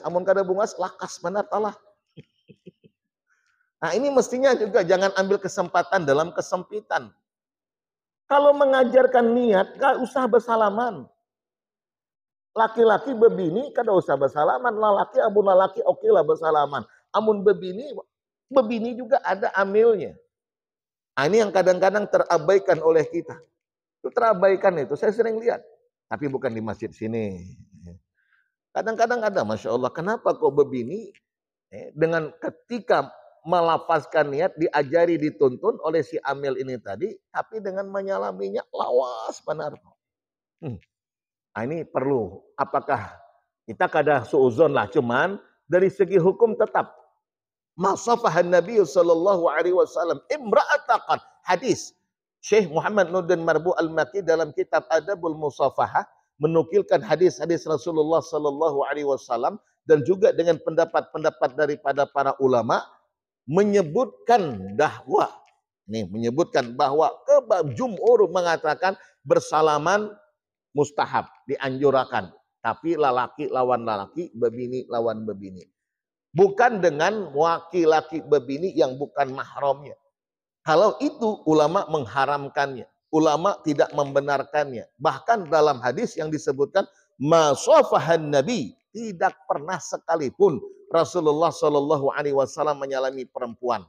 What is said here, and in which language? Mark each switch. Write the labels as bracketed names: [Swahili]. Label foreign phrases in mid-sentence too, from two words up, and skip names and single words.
[Banjar] Amun kada bungas, lakas benar talah. [Indonesian] Nah ini mestinya juga jangan ambil kesempatan dalam kesempitan. Kalau mengajarkan niat, gak usah bersalaman. [Banjar] Laki-laki bebini, kada usah bersalaman. Lalaki, amun lalaki, oke lah bersalaman. Amun bebini juga ada amilnya. [Indonesian] Nah, ini yang kadang-kadang terabaikan oleh kita. Itu terabaikan itu, saya sering lihat. Tapi bukan di masjid sini. Kadang-kadang ada, Masya Allah, kenapa kok bebini dengan ketika melafazkan niat diajari, dituntun oleh si amil ini tadi, tapi dengan menyalaminya [Banjar] lawas benar. [Indonesian] Nah, ini perlu. Apakah kita kada suuzon lah, cuman dari segi hukum tetap masafahan Nabi sallallahu [Arabic] alaihi wasallam imra'ataqan, [Indonesian] hadis Syekh Muhammad Nurdin Marbu Al-Maki dalam kitab Adabul Musafahah menukilkan hadis-hadis Rasulullah [Arabic] sallallahu alaihi wasallam [Indonesian] dan juga dengan pendapat-pendapat daripada para ulama menyebutkan bahwa jumhur mengatakan bersalaman mustahab, [Banjar] dianjurkan, tapi lalaki lawan lalaki, bebini lawan bebini. [Indonesian] Bukan dengan laki-laki bebini yang bukan mahramnya. Kalau itu ulama mengharamkannya. Ulama tidak membenarkannya. Bahkan dalam hadis yang disebutkan masafahan Nabi, tidak pernah sekalipun Rasulullah [Arabic] Shallallahu Alaihi Wasallam [Indonesian] menyalami perempuan.